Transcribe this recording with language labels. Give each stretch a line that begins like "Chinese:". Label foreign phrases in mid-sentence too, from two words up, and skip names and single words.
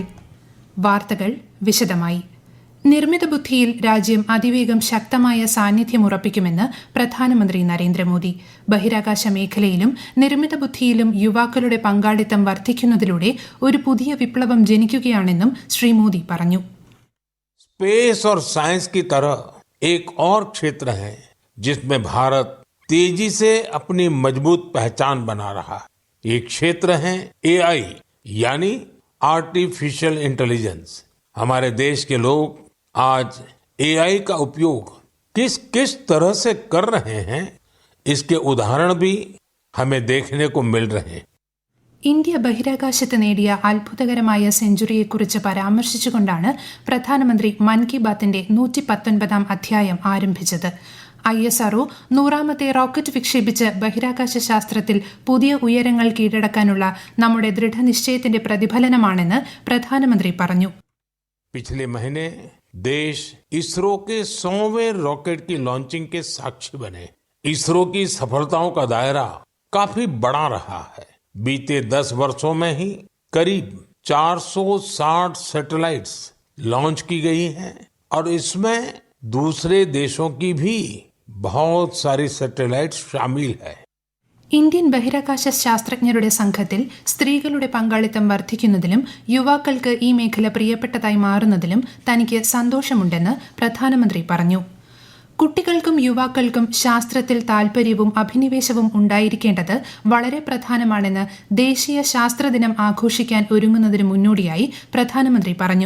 Malayalam: വാർത്തകൾ വിശദമായി. നിർമ്മിത ബുദ്ധിയിൽ രാജ്യം അതിവേഗം ശക്തമായ സാന്നിധ്യം ഉറപ്പിക്കുമെന്ന് പ്രധാനമന്ത്രി നരേന്ദ്രമോദി. ബഹിരാകാശ മേഖലയിലും നിർമ്മിത ബുദ്ധിയിലും യുവാക്കളുടെ പങ്കാളിത്തം വർദ്ധിക്കുന്നതിലൂടെ ഒരു പുതിയ വിപ്ലവം ജനിക്കുകയാണെന്നും ശ്രീ മോദി പറഞ്ഞു.
Hindi: स्पेस और साइंस की तरह एक और क्षेत्र है जिसमें भारत तेजी से अपनी मजबूत पहचान बना रहा है. ये क्षेत्र है AI यानी
English: artificial intelligence.
Hindi: हमारे देश के लोग आज AI का उपयोग किस किस तरह से कर रहे हैं, इसके उदाहरण भी हमें देखने को मिल रहे हैं.
Malayalam: ഇന്ത്യ ബഹിരാകാശത്ത് നേടിയ അത്ഭുതകരമായ സെഞ്ചുറിയെക്കുറിച്ച് പരാമർശിച്ചുകൊണ്ടാണ് പ്രധാനമന്ത്രി മൻ കി ബാത്തിന്റെ 119 അധ്യായം ആരംഭിച്ചത്. ISRO 100ാമത്തെ റോക്കറ്റ് വിക്ഷേപിച്ച് ബഹിരാകാശ ശാസ്ത്രത്തിൽ പുതിയ ഉയരങ്ങൾ കീഴടക്കാനുള്ള നമ്മുടെ ദൃഢനിശ്ചയത്തിന്റെ പ്രതിഫലനമാണെന്ന് പ്രധാനമന്ത്രി പറഞ്ഞു.
Hindi: पिछले महीने देश इसरो के 100वें रॉकेट की लॉन्चिंग के साक्षी बने. इसरो की सफलताओं का दायरा काफी बड़ा रहा है. बीते 10 वर्षों में ही करीब 460
English: satellites launch
Hindi: की गई हैं और इसमें दूसरे देशों की भी बहुत सारी सैटेलाइट्स शामिल है.
Malayalam: ഇന്ത്യൻ ബഹിരാകാശ ശാസ്ത്രജ്ഞരുടെ സംഘത്തിൽ സ്ത്രീകളുടെ പങ്കാളിത്തം വർദ്ധിക്കുന്നതിലും യുവാക്കൾക്ക് ഈ മേഖല പ്രിയപ്പെട്ടതായി മാറുന്നതിലും തനിക്ക് സന്തോഷമുണ്ടെന്ന് പ്രധാനമന്ത്രി പറഞ്ഞു. കുട്ടികൾക്കും യുവാക്കൾക്കും ശാസ്ത്രത്തിൽ താൽപര്യവും അഭിനിവേശവും ഉണ്ടായിരിക്കേണ്ടത് വളരെ പ്രധാനമാണെന്ന് ദേശീയ ശാസ്ത്രദിനം ആഘോഷിക്കാൻ ഒരുങ്ങുന്നതിന് മുന്നോടിയായി പ്രധാനമന്ത്രി പറഞ്ഞു.